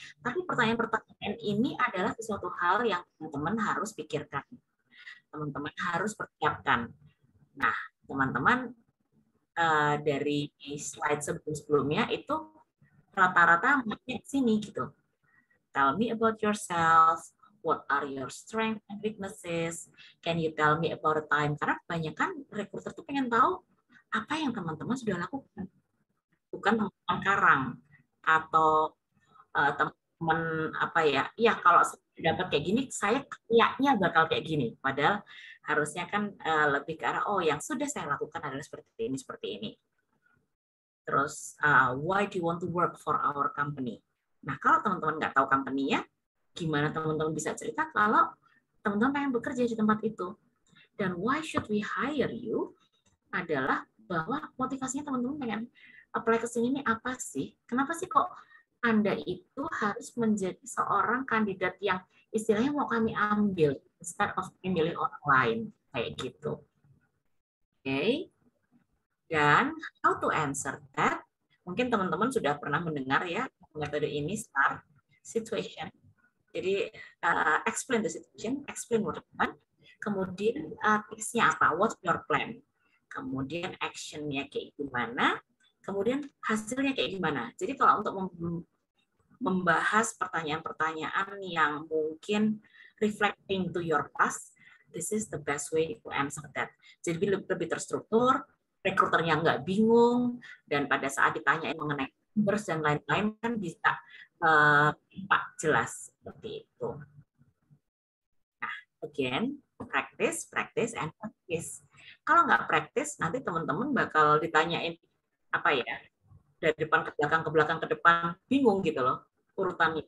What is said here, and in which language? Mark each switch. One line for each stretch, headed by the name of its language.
Indonesian: Tapi pertanyaan-pertanyaan ini adalah sesuatu hal yang teman-teman harus pikirkan. Teman-teman harus persiapkan. Nah, teman-teman dari slide sebelumnya itu rata-rata masih sini gitu.
English: Tell me about yourself. What are your strengths and weaknesses? Can you tell me about the time?
Indonesian: Karena kebanyakan recruiter tuh pengen tahu apa yang teman-teman sudah lakukan. Bukan teman-teman karang atau teman-teman kalau dapat kayak gini, saya kayaknya bakal kayak gini. Padahal harusnya kan lebih ke arah, yang sudah saya lakukan adalah seperti ini. Terus,
English: why do you want to work for our company?
Indonesian: Nah, kalau teman-teman nggak tahu company-nya, gimana teman-teman bisa cerita kalau teman-teman pengen bekerja di tempat itu? Dan
English: why should we hire you?
Indonesian: Adalah bahwa motivasinya teman-teman pengen apply ke sini ini apa sih? Kenapa sih kok Anda itu harus menjadi seorang kandidat yang istilahnya mau kami ambil
English: instead of
Indonesian: memilih orang lain kayak gitu.
English: Oke.
Indonesian: Dan
English: how to answer that?
Indonesian: Mungkin teman-teman sudah pernah mendengar ya metode ini, STAR, situation. Jadi
English: explain the situation, explain what happened.
Indonesian: Kemudian tips-nya apa?
English: What's your plan?
Indonesian: Kemudian action-nya kayak gimana? Kemudian hasilnya kayak gimana? Jadi kalau untuk membahas pertanyaan-pertanyaan yang mungkin
English: reflecting to your past, this is the best way to answer that.
Indonesian: Jadi lebih terstruktur, rekruternya nggak bingung, dan pada saat ditanyain mengenai numbers dan lain-lain kan bisa jelas seperti itu.
English: Nah, again, practice, and practice.
Indonesian: Kalau nggak practice, nanti teman-teman bakal ditanyain dari depan ke belakang ke depan, bingung gitu loh urutannya.